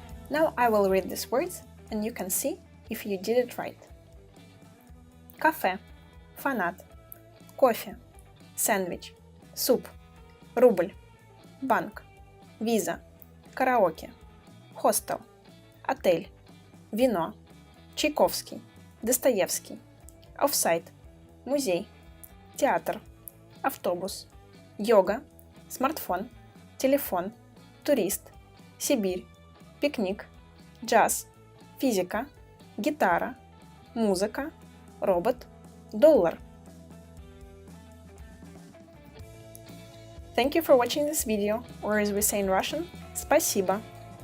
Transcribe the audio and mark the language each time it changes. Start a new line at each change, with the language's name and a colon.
English: Now I will read these words and you can see if you did it right.
Russian: Кафе, фанат, кофе, сэндвич, суп, рубль, банк, виза, караоке, хостел, отель, вино, Чайковский, Достоевский, офсайт, музей, театр, автобус, йога, смартфон, телефон, турист, Сибирь, пикник, джаз, физика, гитара, музыка, робот, доллар.
English: Thank you for watching this video, or as we say in Russian, спасибо.